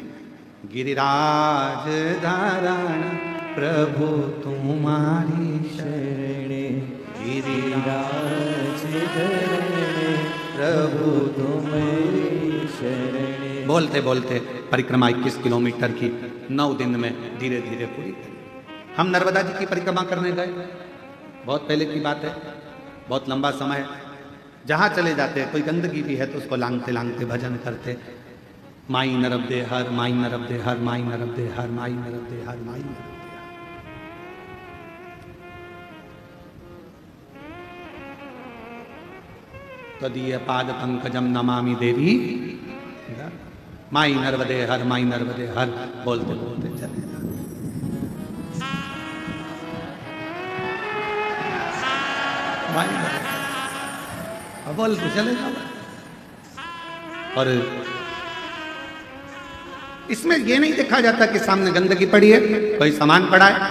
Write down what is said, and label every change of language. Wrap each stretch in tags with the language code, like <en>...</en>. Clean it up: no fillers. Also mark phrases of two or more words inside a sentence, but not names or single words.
<hi>गिरिराज धारण प्रभु तुम्हारी शरणे, गिरिराज प्रभु तुम्हारी शरणे। बोलते बोलते परिक्रमा 21 किलोमीटर की 9 दिन में धीरे धीरे पूरी करी। हम नर्मदा जी की परिक्रमा करने गए, बहुत पहले की बात है, बहुत लंबा समय। जहाँ चले जाते कोई गंदगी भी है तो उसको लांगते लांगते भजन करते, माई नरब दे हर, माई नरब दे हर, माई नरब दे हर, माई नरब दे हर, माई नरब दे हर।</hi> <sa>तदीय पाद पंकजम नमामि देवी,</sa> <hi>माई नर्मदे हर, माई नर्मदे हर, बोलते बोलते चले जाते। बोलते चले जाओ। और इसमें यह नहीं देखा जाता कि सामने गंदगी पड़ी है, कोई सामान पड़ा है।</hi>